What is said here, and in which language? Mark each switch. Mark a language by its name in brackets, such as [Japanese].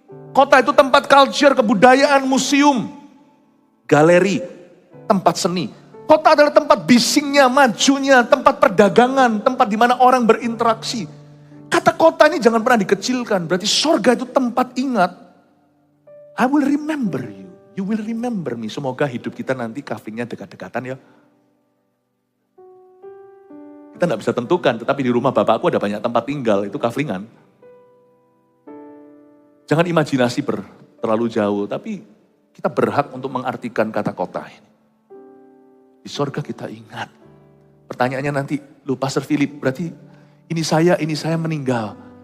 [Indonesian] Kota itu tempat culture, kebudayaan, museum, galeri, tempat seni. Kota adalah tempat bisingnya, majunya, tempat perdagangan, tempat di mana orang berinteraksi. Kata kota ini jangan pernah dikecilkan, berarti sorga itu tempat ingat. [English] I will remember you, you will remember me. [Indonesian] Semoga hidup kita nanti kaflingnya dekat-dekatan ya. Kita nggak bisa tentukan, tetapi di rumah bapakku ada banyak tempat tinggal, itu kaflingan. Jangan imajinasi terlalu jauh, tapi kita berhak untuk mengartikan kata kota ini. Di sorga kita ingat. Pertanyaannya nanti, lu Pastor Philip, berarti ini saya meninggal.